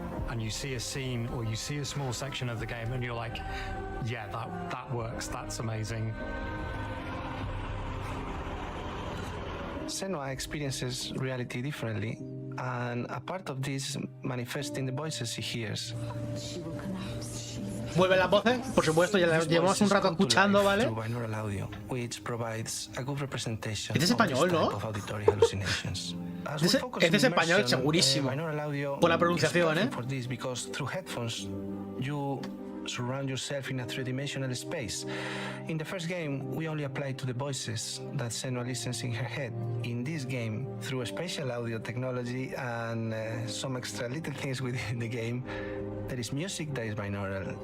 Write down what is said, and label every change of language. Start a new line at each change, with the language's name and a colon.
English: And you see a scene or you see a small section of the game and you're like, yeah, that works, that's amazing. Senua experiences reality differently, and a part of this manifests in the voices she hears.
Spanish: Vuelven las voces, por supuesto, ya las llevamos un rato escuchando, ¿vale? Este es español, ¿no? Este es español, segurísimo. Por la pronunciación,
English: Surround yourself in a three-dimensional space. In the first game, we only applied to the voices that Senua listens in her head. In this game, through spatial audio technology and some extra little things within the game, there is music that is binaural.